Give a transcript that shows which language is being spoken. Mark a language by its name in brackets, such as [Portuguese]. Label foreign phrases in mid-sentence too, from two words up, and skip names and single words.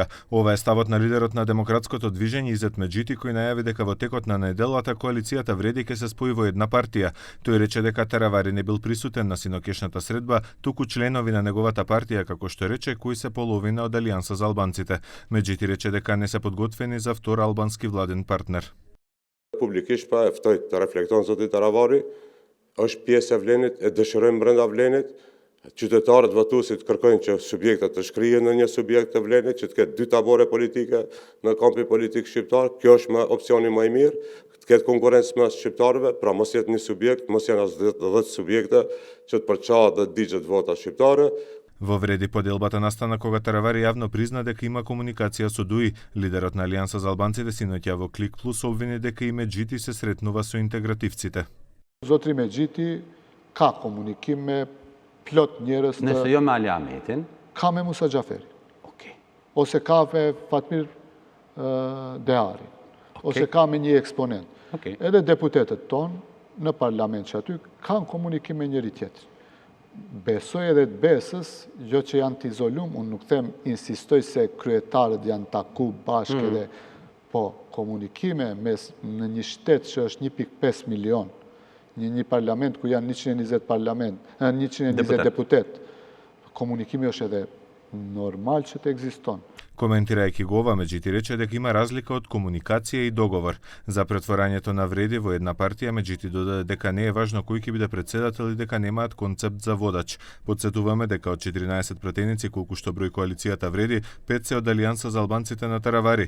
[Macedonian] Ова е ставот на лидерот на демократското движење Изет Меджити, кој најави дека во текот на неделата коалицијата Вреди ќе се спои во една партија. Тој рече дека Таравари не бил присутен на синокешната средба, туку членови на неговата партија, како што рече, кои се половина од Алијанса за албанците. Меджити рече дека не се подготвени за втор албански владен партнер. [Albanian] Publikisht pa e ftoj të reflekton zoti Taravari, është pjesë e vlenit, e dëshirojmë brenda vlenit. Qytetarët votuesit kërkojnë që subjektat të shkrihen në një subjekt të vlenit, që të ketë dy tabore politike në kampi politik shqiptar. Kjo është opsioni më i mirë, të ketë konkurrencë mes shqiptarëve, pra mos jetë një subjekt, mos janë as 10 subjekte që të përçahet dhe digjet vota shqiptare. [Macedonian] Во Вреди поделбата настана кога Таравари јавно призна дека има комуникација со ДУИ. Лидерот на Алијанса за албанците синоќа во Клик Плюс обвини дека и Меджити се сретнува со интегративците. [Albanian] Zotri Medjiti ka komunikim me plot njerëz të... Nëse jo me Ali Ahmetin? Ka me Musa Xhaferi. Okay. Ose ka me Fatmir Dehari. Ose ka me një eksponent. Okay. Edhe deputetët tonë në parlament që aty kanë komunikim me njëri tjetër. Besoj edhe të besës, jo që janë të izolum, unë nuk them, insistoj se kryetarët janë taku bashkë edhe, po komunikime në një shtet që është 1.5 milion, një parlament ku janë 120 deputet, komunikimi është edhe normal që të ekziston. [Macedonian] Коментирајќи го ова, Меджити рече дека има разлика од комуникација и договор. За претворањето на Вреди во една партија, Меджити додаде дека не е важно кој ќе биде претседател и дека немаат концепт за водач. Потсетуваме дека од 14 пратеници колку што број коалицијата Вреди, 5 се од Алијанса за албанците на Таравари.